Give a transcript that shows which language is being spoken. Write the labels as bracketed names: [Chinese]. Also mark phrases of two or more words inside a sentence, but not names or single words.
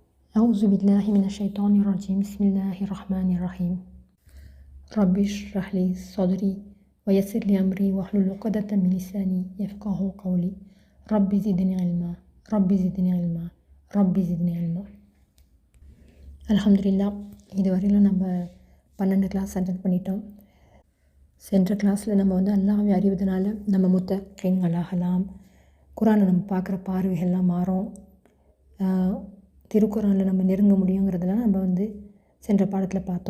[Arabic] أعوذ بالله من الشيطان الرجيم بسم الله الرحمن الرحيم رب اشرح لي صدري ويسر لي أمري واحلل عقدة من لساني يفقهوا قولي رب زدني علما رب زدني علما رب زدني علما. [Tamil] அல்ஹம்துலில்லாஹ், இதுவரையிலும் நம்ம 12 [English] class attend [Tamil] பண்ணிட்டோம். சென்ற கிளாஸில் நம்ம அல்லாஹ்வை அறிவதனால நம்ம முத்தகீன்களாகலாம், குரானை நம்ம பார்க்குற பார்வைகள்லாம் மாறும், திருக்குறானில் நம்ம நெருங்க முடியுங்கிறதெல்லாம் நம்ம சென்ற பாடத்தில் பார்த்தோம்.